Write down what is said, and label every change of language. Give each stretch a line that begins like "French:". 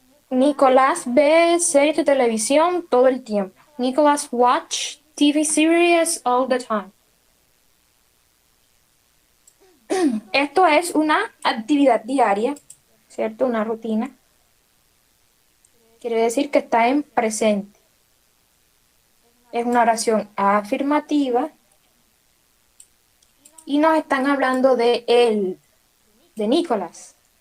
Spanish: Nicolás ve series de televisión todo el tiempo.
English: Nicolás watch TV series all the time.
Spanish: Esto es una actividad diaria, ¿cierto? Una rutina. Quiere decir que está en presente. Es una oración afirmativa y nos están hablando de él, de Nicolás.